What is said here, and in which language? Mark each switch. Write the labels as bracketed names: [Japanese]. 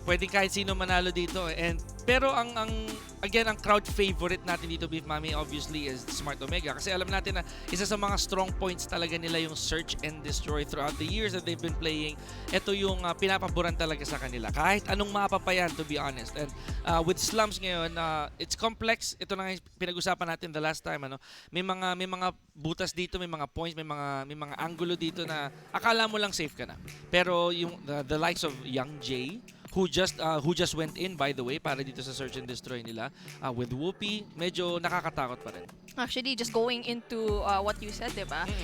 [Filipino] Pwedeng kahit sino manalo dito. Pero ang crowd favorite natin dito, Beef Mommy, [English] obviously [Filipino] is Smart Omega. Kasi alam natin na isa sa mga strong points talaga nila yung Search and Destroy [English] throughout the years that they've been playing. [Filipino] Ito yung pinapaboran talaga sa kanila. Kahit anong mapa pa yan, [English] to be honest. And with Slums ngayon, it's complex. [Filipino] Ito na nga pinag-usapan natin [English] the last time. [Filipino] May mga butas dito, may mga points, may mga angulo dito na akala mo lang safe ka na. [English] Pero yung the likes of Young Jay, who just went in, by the way, [Filipino] para dito sa [English] Search and Destroy nila, with Whoopi, [Filipino] medyo nakakatakot pa rin. [English] Actually, just going into what you said, diba?